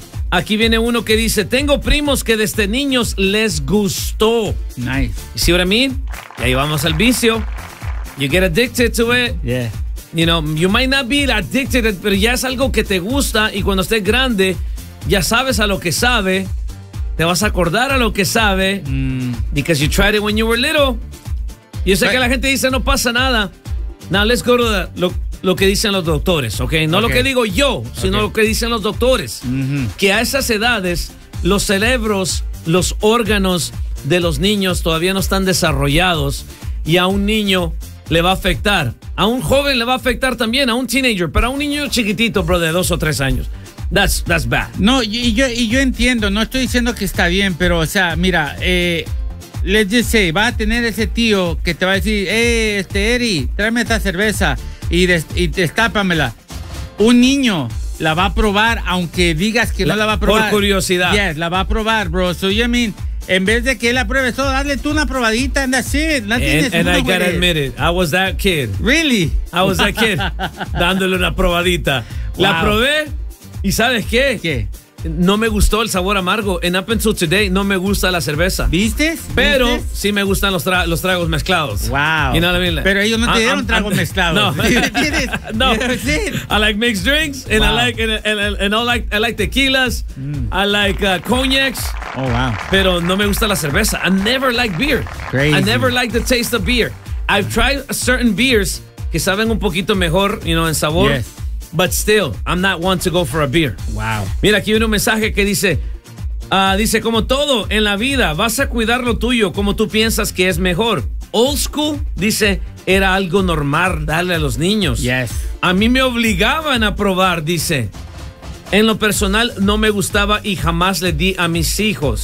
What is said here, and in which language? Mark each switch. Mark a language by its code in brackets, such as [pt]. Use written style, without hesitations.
[es] Aquí viene uno que dice: tengo primos que desde niños les gustó. [en] Nice. You see what I mean? [es] Y ahí vamos al vicio. [en] You get addicted to it. Yeah. You know, you might not be addicted, [es] pero ya es algo que te gusta, y cuando estés grande, ya sabes a lo que sabe. Te vas a acordar a lo que sabe. [en] Because you tried it when you were little. [es] Yo sé, right, que la gente dice no pasa nada. [en] Now let's go to [es] lo que dicen los doctores, ¿ok? No, okay, lo que digo yo, sino, okay, lo que dicen los doctores. Mm-hmm. Que a esas edades, los cerebros, los órganos de los niños todavía no están desarrollados. Y a un niño le va a afectar. A un joven le va a afectar también, a un teenager. Pero a un niño chiquitito, bro, de 2 o 3 años. [en] That's bad. [es] No, y yo entiendo, no estoy diciendo que está bien, pero, o sea, mira, [en] let's just say, [es] va a tener ese tío que te va a decir: hey, Eri, tráeme esta cerveza y destápamela. Un niño la va a probar, aunque digas que no la va a probar. Por curiosidad. Yes, la va a probar, bro. [en] So, you mean, [es] en vez de que él apruebe todo, dale tú una probadita, [en] and that's it. And I gotta admit it, I was that kid. Really? I was that kid, [es] dándole una probadita. Wow. La probé. ¿Y sabes qué? ¿Qué? No me gustó el sabor amargo. [en] And up until today, [es] no me gusta la cerveza. ¿Viste? Pero sí me gustan los tragos mezclados. [en] Wow. You know what I mean? [es] Pero ellos no te dieron tragos mezclados. No. ¿Tienes? [en] No. I like mixed drinks. And wow. I like tequilas. Mm. I like cognacs. Oh, wow. [es] Pero no me gusta la cerveza. [en] I never liked beer. Crazy. I never liked the taste of beer. I've tried certain beers [es] que saben un poquito mejor, [en] you know, en sabor. Yes. But still, I'm not one to go for a beer. Wow. [es] Mira, aquí viene un mensaje que dice, dice, como todo en la vida, vas a cuidar lo tuyo como tú piensas que es mejor. Old school, dice, era algo normal darle a los niños. Yes. A mí me obligaban a probar, dice. En lo personal, no me gustaba y jamás le di a mis hijos.